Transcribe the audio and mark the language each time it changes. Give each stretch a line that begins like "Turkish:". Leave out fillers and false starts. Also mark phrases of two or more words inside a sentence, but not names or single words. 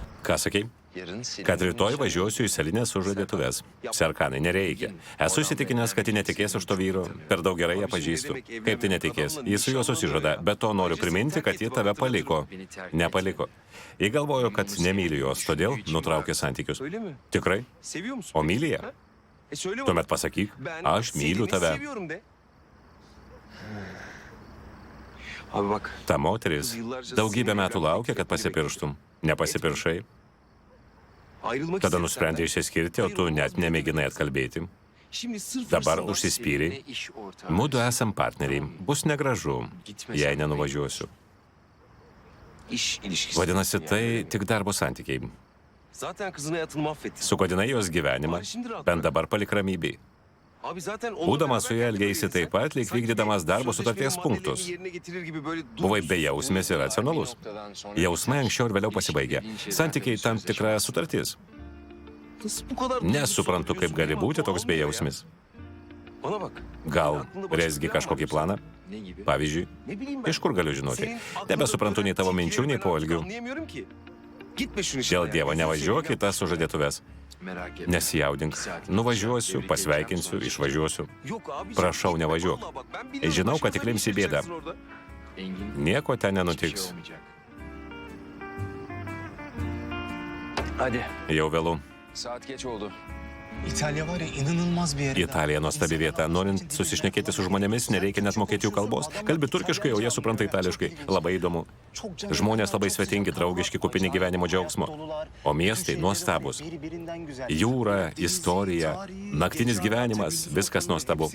Lithuanian: Ką sakei?
Turkish: Yarın senin...
Lithuanian: Kad rytoj važiuosiu į Selinės sužadėtuves. Serkanai, nereikia. Esu įsitikinęs, kad ji netikės už to vyro. Per daug gerai ją pažįstu. Kaip tai netikės? Jis su juo susižada. Bet to noriu priminti, kad ji tave paliko. Nepaliko. Ji galvojo, kad nemyli jos, todėl nutraukė santykius.
Turkish: Öyle mi?
Lithuanian: Tikrai?
Turkish: Seviyor musun?
Lithuanian: O myli ją?
Turkish: Söyle
Lithuanian: Tuomet pasakyk, aš myliu tave.
Turkish: Seviyorum de. Abi bak.
Lithuanian: Ta moteris daugybę metų laukia, kad pasipirštum. Nepasipiršai.
Turkish: Ayrılmak
Lithuanian: Tada
Turkish: istedim
Lithuanian: nusprendė
Turkish: senden.
Lithuanian: išsiskirti, o tu net nemėginai atkalbėti.
Turkish: Şimdi sırf
Lithuanian: Dabar
Turkish: hırsınla
Lithuanian: užsispyrei.
Turkish: seninle iş ortağı.
Lithuanian: Mudu esam partneriai. Bus negražu, jei nenuvažiuosiu.
Turkish: İş ilişkisi.
Lithuanian: Vadinasi, tai tik darbo santykiai.
Turkish: Zaten kızın hayatını mahvettin.
Lithuanian: Sugadinai jos gyvenimą, bent dabar palik ramybėj.
Turkish: Abi zaten onunla
Lithuanian: Būdamas su ja
Turkish: beraber
Lithuanian: elgeisi taip pat, lyg vykdydamas darbo sutarties punktus.
Turkish: yerine getirir gibi böyle
Lithuanian: Buvai bejausmis ir racionalus. Jausmai anksčiau ir vėliau pasibaigia. Santykiai tam tikra sutartis.
Turkish: Nasıl bu kadar
Lithuanian: Nesuprantu, kaip gali būti toks bejausmis.
Turkish: Bana bak.
Lithuanian: Gal rezgi kažkokį planą?
Turkish: Ne gibi?
Lithuanian: Pavyzdžiui,
Turkish: Ne bileyim ben.
Lithuanian: iš kur galiu žinoti?
Turkish: Senin aklında
Lithuanian: Nebesuprantu nei tavo
Turkish: böyle
Lithuanian: minčių, nei
Turkish: ben artık
Lithuanian: poelgių.
Turkish: Anlayamıyorum ki. Gitme şunu
Lithuanian: Dėl Dievo nevažiuok į tas sužadėtuves.
Turkish: Merak etme.
Lithuanian: Nesijaudink. Nuvažiuosiu, pasveikinsiu, išvažiuosiu.
Turkish: Yok abi.
Lithuanian: Prašau, nevažiuok.
Turkish: Vallahi bak, ben biliyorum
Lithuanian: Žinau,
Turkish: başımıza
Lithuanian: kad tik
Turkish: ne
Lithuanian: limsi
Turkish: iş
Lithuanian: bėdą.
Turkish: yapacaksın orada.
Lithuanian: Nieko ten nenutiks.
Turkish: Hadi.
Lithuanian: Jau vėlu.
Turkish: Saat geç oldu. İtalya var ya inanılmaz bir yer.
Lithuanian: Italija nuostabi vieta. Norint susišnekėti su žmonėmis, nereikia net mokėti jų kalbos. Kalbi turkiškai, o jie supranta itališkai. Labai įdomu. Žmonės labai svetingi, draugiški, kupini gyvenimo džiaugsmo. O miestai nuostabus. Jūra, istorija, naktinis gyvenimas, viskas nuostabu.